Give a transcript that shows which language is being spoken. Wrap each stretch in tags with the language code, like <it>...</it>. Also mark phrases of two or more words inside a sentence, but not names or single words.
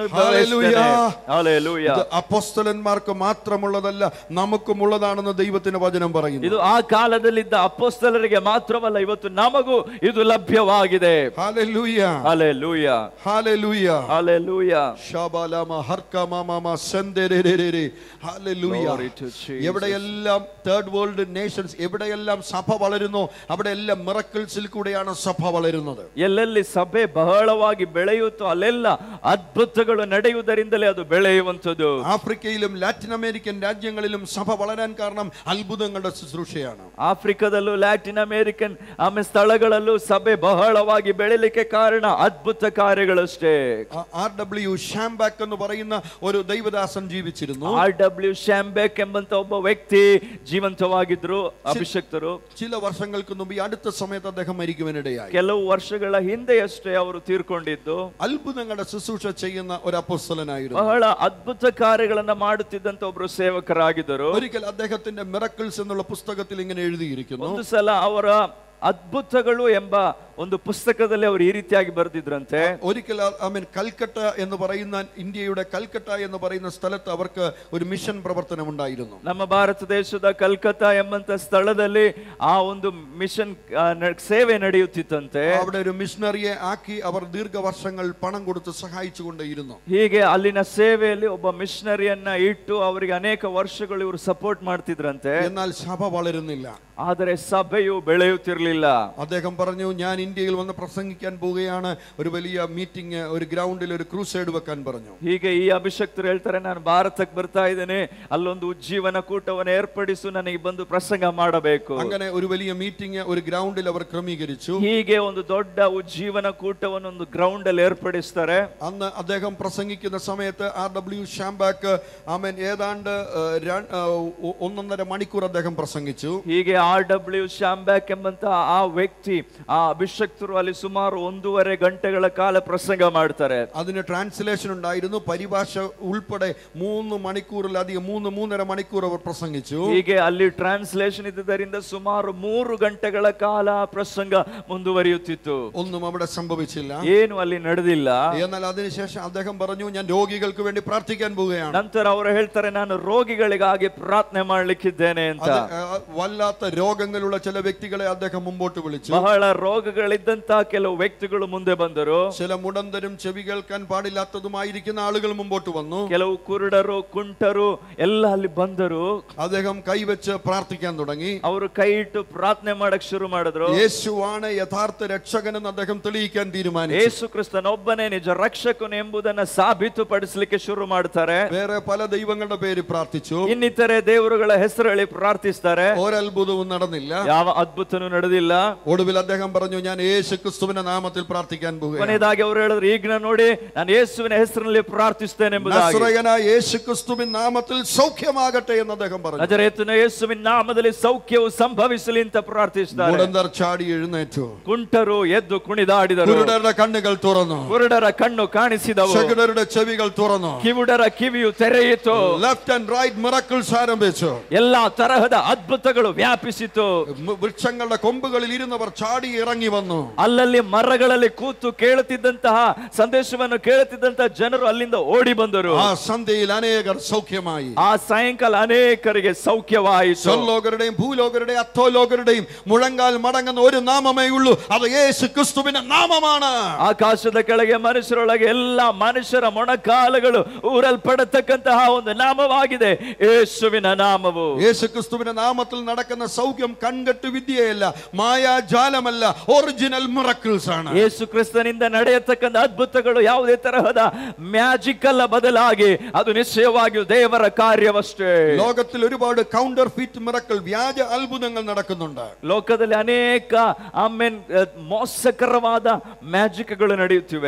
<ml>ഹല്ലേലൂയ.</ml> <kn>ಹಲ್ಲೆಲೂಯಾ.</kn> <ml>അപ്പോസ്തലന്മാർക്ക് മാത്രമുള്ളതല്ല, നമുക്കുമുള്ളതാണെന്ന് ദൈവത്തിന്റെ വചനം പറയുന്നു.</ml> <kn>ಇದು ಆ ಕಾಲದಲ್ಲಿದ್ದ ಅಪೊಸ್ತಲರಿಗೆ ಮಾತ್ರವಲ್ಲ, ಇವತ್ತು ನಮಗೂ ಇದು ಲಭ್ಯವಾಗಿದೆ.</kn> <ml>ഹല്ലേലൂയ.</ml> <kn>ಹಲ್ಲೆಲೂಯಾ.</kn> <ml>ഹല്ലേലൂയ.</ml> <kn>ಹಲ್ಲೆಲೂಯಾ. ശബലമ ഹർക്കമമ സെന്ദരരരരെ.</kn> <ml>ഹല്ലേലൂയ. എവിടെയെല്ലാം</ml> <en>third world nations,</en> <ml>എവിടെയെല്ലാം സഭ വളരുന്നു അവിടെയെല്ലാം മിറക്കിൾസിൽ കൂടെയാണ് സഭ വളരുന്നത്.</ml> <kn>ಎಲ್ಲೆಲ್ಲಿ ಸಭೆ ಬಹಳವಾಗಿ ಬೆಳೆಯುತ್ತೋ ಅಲ್ಲೆಲ್ಲ ಅದ್ಭುತಗಳು ನಡೆಯುವುದರಿಂದಲೇ ಅದು ಬೆಳೆಯುವಂಥದ್ದು.</kn> <ml>ആഫ്രിക്കയിലും ലാറ്റിൻ അമേരിക്കൻ രാജ്യങ്ങളിലും സഭ വളരാൻ കാരണം അത്ഭുതങ്ങളുടെ ശുശ്രൂഷയാണ്.</ml> <kn>ಆಫ್ರಿಕಾದಲ್ಲೂ ಲ್ಯಾಟಿನ್ ಅಮೆರಿಕನ್ ಸ್ಥಳಗಳಲ್ಲೂ ಸಭೆ ಬಹಳವಾಗಿ ಬೆಳೆಯಲಿಕ್ಕೆ ಕಾರಣ ಅದ್ಭುತ ಕಾರ್ಯಗಳಷ್ಟೇ.</kn> <ml>R.W. ഷാംബാക്ക് എന്ന് പറയുന്ന ഒരു ദൈവദാസൻ ജീവിച്ചിരുന്നു.</ml> <kn>R.W. ഷാംബಾಕ್ ಎಂಬಂತ ಒಬ್ಬ ವ್ಯಕ್ತಿ ಜೀವಂತವಾಗಿದ್ರು, ಅಭಿಷಕ್ತರು.</kn> <ml>ചില വർഷങ്ങൾക്ക് മുമ്പ് ഈ അടുത്ത സമയത്ത് അദ്ദേഹം മരിക്കുവാനിടയായി.</ml> <kn>ಕೆಲವು ವರ್ಷಗಳ ಹಿಂದೆಯಷ್ಟೇ ಅವರು ತೀರ್ಕೊಂಡಿದ್ದು.</kn> <ml>അത്ഭുതങ്ങളുടെ ശുശ്രൂഷ ചെയ്യുന്ന ഒരു അപ്പോസ്തലനായിരുന്നു.</ml> <kn>ಬಹಳ ಅದ್ಭುತ ಕಾರ್ಯಗಳನ್ನ ಮಾಡುತ್ತಿದ್ದಂತ ಒಬ್ಬರು ಸೇವಕರಾಗಿದ್ದರು.</kn> <ml>ഒരിക്കൽ അദ്ദേഹത്തിന്റെ മിറക്കിൾസ് എന്നുള്ള പുസ്തകത്തിൽ ഇങ്ങനെ എഴുതിയിരിക്കുന്നു.</ml> <kn>ಒಂದು ಸಲ ಅವರ ಅದ್ಭುತಗಳು ಎಂಬ ಒಂದು ಪುಸ್ತಕದಲ್ಲಿ ಅವರು ಈ ರೀತಿಯಾಗಿ ಬರೆದಿದ್ರಂತೆ.</kn> <ml>ഒരിക്കൽ കൽക്കട്ട എന്ന് പറയുന്ന ഇന്ത്യയുടെ കൽക്കട്ട എന്ന് പറയുന്ന സ്ഥലത്ത് അവർക്ക് ഒരു മിഷൻ പ്രവർത്തനം ഉണ്ടായിരുന്നു.</ml> <kn>ನಮ್ಮ ಭಾರತ ದೇಶದ ಕಲ್ಕತ್ತಾ ಎಂಬಂತ ಸ್ಥಳದಲ್ಲಿ ಆ ಒಂದು ಮಿಷನ್ ಸೇವೆ ನಡೆಯುತ್ತಿತ್ತಂತೆ.</kn> <ml>അവിടെ ഒരു മിഷണറിയെ ആക്കി അവർ ദീർഘവർഷങ്ങൾ പണം കൊടുത്ത് സഹായിച്ചുകൊണ്ടേയിരുന്നു.</ml> <kn>ಹೀಗೆ ಅಲ್ಲಿನ ಸೇವೆಯಲ್ಲಿ ಒಬ್ಬ ಮಿಷನರಿಯನ್ನ ಇಟ್ಟು ಅವರಿಗೆ ಅನೇಕ ವರ್ಷಗಳು ಇವರು ಸಪೋರ್ಟ್ ಮಾಡ್ತಿದ್ರಂತೆ.</kn> <ml>എന്നാൽ സഭ വളരുന്നില്ല.</ml> <kn>ಆದರೆ ಸಭೆಯು ಬೆಳೆಯುತ್ತಿರಲಿಲ್ಲ.</kn> <ml>അദ്ദേഹം പറഞ്ഞു, ഞാൻ ഇന്ത്യയിൽ വന്ന് പ്രസംഗിക്കാൻ പോവുകയാണ്, ഒരു വലിയ മീറ്റിംഗ്, ഒരു ഗ്രൗണ്ടിൽ ഒരു ക്രൂസൈഡ് വെക്കാൻ പറഞ്ഞു.</ml> <kn>ಹೀಗೆ ಈ ಅಭಿಷಕ್ತರು ಹೇಳ್ತಾರೆ, ನಾನು ಭಾರತಕ್ಕೆ ಬರ್ತಾ ಇದ್ದೇನೆ, ಅಲ್ಲೊಂದು ಉಜ್ಜೀವನ ಕೂಟವನ್ನು ಏರ್ಪಡಿಸು, ನನಗೆ ಬಂದು ಪ್ರಸಂಗ ಮಾಡಬೇಕು.</kn> <ml>അങ്ങനെ ഒരു വലിയ മീറ്റിംഗ് ഒരു ഗ്രൗണ്ടിൽ അവർ ക്രമീകരിച്ചു.</ml> <kn>ಹೀಗೆ ಒಂದು ದೊಡ್ಡ ಉಜ್ಜೀವನ ಕೂಟವನ್ನು ಒಂದು ಗ್ರೌಂಡ್ ಅಲ್ಲಿ ಏರ್ಪಡಿಸ್ತಾರೆ.</kn> <ml>അന്ന് അദ്ദേഹം പ്രസംഗിക്കുന്ന സമയത്ത് RW ഷാംബാക്ക് ആമേൻ ഏതാണ്ട് 1.5 മണിക്കൂർ അദ്ദേഹം പ്രസംഗിച്ചു.</ml> <kn>ಹೀಗೆ RW ಶ್ಯಾಂಬ್ಯಾಕ್ ಎಂಬಂತ ಆ ವ್ಯಕ್ತಿ, ಆ ಅಭಿಷಕ್ತರು ಅಲ್ಲಿ ಸುಮಾರು 1.5 ಗಂಟೆಗಳ ಕಾಲ ಪ್ರಸಂಗ ಮಾಡ್ತಾರೆ.</kn> <ml>അതിന് ട്രാൻസ്ലേഷൻ ഉണ്ടായിരുന്നു, പരിഭാഷ ഉൾപ്പെടെ 3 മണിക്കൂറിലധികം 3.5 മണിക്കൂർ അവർ പ്രസംഗിച്ചു.</ml> <kn>ಹೀಗೆ ಅಲ್ಲಿ ಟ್ರಾನ್ಸ್ಲೇಷನ್ ಇದ್ದುದರಿಂದ ಸುಮಾರು 3 ಗಂಟೆಗಳ ಕಾಲ ಪ್ರಸಂಗ ಮುಂದುವರಿಯುತ್ತಿತ್ತು.</kn> <ml>ഒന്നും അവിടെ സംഭവിച്ചില്ല,</ml> <kn>ಏನು ಅಲ್ಲಿ ನಡೆದಿಲ್ಲ.</kn> <ml>എന്നാൽ അതിനുശേഷം അദ്ദേഹം പറഞ്ഞു, ഞാൻ രോഗികൾക്ക് വേണ്ടി പ്രാർത്ഥിക്കാൻ പോവുകയാണ്.</ml> <kn>ನಂತರ ಅವರು ಹೇಳ್ತಾರೆ, ನಾನು ರೋಗಿಗಳಿಗಾಗಿ ಪ್ರಾರ್ಥನೆ ಮಾಡ್ಲಿಕ್ಕಿದ್ದೇನೆ ಅಂತ.</kn> <ml>വല്ലാത്ത രോഗങ്ങളുള്ള ചില വ്യക്തികളെ അദ്ദേഹം മുമ്പോട്ട് വിളിച്ചു.</ml> <kn>ಬಹಳ ರೋಗಗಳಿದ್ದಂತ ಕೆಲವು ವ್ಯಕ್ತಿಗಳು ಮುಂದೆ ಬಂದರು.</kn> <ml>ചില മുടന്തരും ചെവി കേൾക്കാൻ പാടില്ലാത്തതുമായിരിക്കുന്ന ആളുകൾ മുമ്പോട്ട് വന്നു.</ml> <kn>ಕೆಲವು ಕುರುಡರು, ಕುಂಟರು ಎಲ್ಲ ಅಲ್ಲಿ ಬಂದರು.</kn> <ml>അദ്ദേഹം ಕೈവച്ച് പ്രാർത്ഥിക്കാൻ തുടങ്ങി.</ml> <kn>ಅವರು ಕೈ ಇಟ್ಟು ಪ್ರಾರ್ಥನೆ ಮಾಡಕ್ ಶುರು ಮಾಡಿದ್ರು.</kn> <ml>യേശുവാണ് യഥാർത്ഥ രക്ഷകനെന്ന് അദ്ദേഹം തെളിയിക്കാൻ തീരുമാനിച്ചു.</ml> <kn>ಯೇಸು ಕ್ರಿಸ್ತನೊಬ್ಬನೇ ನಿಜ ರಕ್ಷಕನು ಎಂಬುದನ್ನು ಸಾಬೀತುಪಡಿಸಲಿಕ್ಕೆ ಶುರು ಮಾಡ್ತಾರೆ.</kn> <ml>വേറെ പല ദൈവങ്ങളുടെ പേര് പ്രാർത്ഥിച്ചു.</ml> <kn>ಇನ್ನಿತರೆ ದೇವರುಗಳ ಹೆಸರು ಹೇಳಿ ಪ್ರಾರ್ಥಿಸ್ತಾರೆ.</kn> <ml>ഒരത്ഭുതവും നടന്നില്ല,</ml> <kn>ಯಾವ ಅದ್ಭುತನೂ ನಡೆದಿಲ್ಲ.</kn> <ml>ഒടുവിൽ അദ്ദേഹം പറഞ്ഞു, ഞാൻ യേശു ക്രിസ്തുവിന്റെ നാമത്തിൽ പ്രാർത്ഥിക്കാൻ പോകുകയാണ്.</ml> <kn>ಕೊನೆಯದಾಗಿ ಅವರು ಹೇಳಿದ್ರು, ಈಗ ನೋಡಿ ನಾನು ಯೇಸುವಿನ ಹೆಸರಿನಲ್ಲಿ ಪ್ರಾರ್ಥಿಸ್ತೇನೆ ಎಂಬುದಾಗಿ.</kn> <ml>നസറേയനായ യേശു ക്രിസ്തുവിൻ നാമത്തിൽ സൗഖ്യമാകട്ടെ എന്ന് അദ്ദേഹം പറഞ്ഞു.</ml> <kn>ನಜರೇತಿನ ಯೇಸುವಿನ ನಾಮದಲ್ಲಿ ಸೌಖ್ಯವು ಸಂಭವಿಸಲಿ ಅಂತ ಪ್ರಾರ್ಥಿಸಿದ್ದಾರೆ.</kn> <ml>മുടന്തർ ചാടി എഴുന്നേറ്റു,</ml> <kn>ಕುಂಟರು ಎದ್ದು ಕುಣಿದಾಡಿದರು.</kn> <ml>കുരുടരുടെ കണ്ണുകൾ തുറന്നു,</ml> <kn>ಕುರುಡರ ಕಣ್ಣು ಕಾಣಿಸಿದವು,</kn> <ml>ചെകിടരുടെ ചെവികൾ തുറന്നു,</ml> <kn>ಕಿವುಡರ ಕಿವಿಯು ತೆರೆಯಿತು.</kn> <en>left and right miracles ಆರಂಭಿച്ചു.</en> <kn>ಎಲ್ಲಾ ತರಹದ ಅದ್ಭುತಗಳು ವ್ಯಾಪಿಸಿತು.</kn> <ml>ವೃಕ್ಷങ്ങളുടെ ಕೊಂಬುകളിൽ ഇരുന്നവർ ചാടി ഇറങ്ങി വന്നു.</ml> <kn>ಅಲ್ಲಲ್ಲಿ ಮರಗಳಲ್ಲಿ ಕೂತು ಕೇಳುತ್ತಿದ್ದಂತಹ ಸಂದೇಶವನ್ನು ಕೇಳುತ್ತಿದ್ದಂತಹ ಜನರು ಅಲ್ಲಿಂದ ಓಡಿ ಬಂದರು.</kn> <ml>ആ സന്ധ്യയിൽ അനേകർ സൗഖ്യമായി.</ml> <kn>ಆ ಸಾಯಂಕಾಲ ಅನೇಕರಿಗೆ ಸೌಖ್ಯವಾಯಿತು.</kn> <ml>സ്വർലോകരുടെയും ഭൂലോകരുടെയും അധോലോകരുടെയും മുഴങ്കാൽ മടങ്ങുന്ന ഒരു നാമമേ ഉള്ളൂ, അത് യേശു ക്രിസ്തുവിന്റെ നാമമാണ്.</ml> <kn>ಆಕಾಶದ ಕೆಳಗೆ ಮನುಷ್ಯರೊಳಗೆ ಎಲ್ಲ ಮನುಷ್ಯರ ಮೊಣಕಾಲುಗಳು ಊರಲ್ಪಡತಕ್ಕಂತಹ ಒಂದು ನಾಮವಾಗಿದೆ, ಯೇಸುವಿನ ನಾಮವು.</kn> <ml>യേശു ക്രിസ്തുവിന്റെ നാമത്തിൽ നടക്കുന്ന സൗഖ്യം കൺകെട്ട് വിദ്യയല്ല, മായാജാലമല്ല,</ml> <en>original miracles</en> <ml>ആണ്.</ml> <kn>ಯೇಸು ಕ್ರಿಸ್ತನಿಂದ ನಡೆಯತಕ್ಕಂಥ ಅದ್ಭುತಗಳು ಯಾವುದೇ ತರಹದ ಮ್ಯಾಜಿಕ್ ಅಲ್ಲ, ಬದಲಾಗಿ ಅದು ನಿಶ್ಚಯವಾಗಿಯೂ ದೇವರ ಕಾರ್ಯವಷ್ಟೇ.</kn> <ml>ലോകത്തിൽ ഒരുപാട്</ml> <en>counterfeit miracle,</en> <ml>വ്യാജ അത്ഭുതങ്ങൾ നടക്കുന്നുണ്ട്.</ml> <kn>ಲೋಕದಲ್ಲಿ ಅನೇಕ ಮೋಸಕರವಾದ ಮ್ಯಾಜಿಕ್ಗಳು ನಡೆಯುತ್ತಿವೆ.</kn>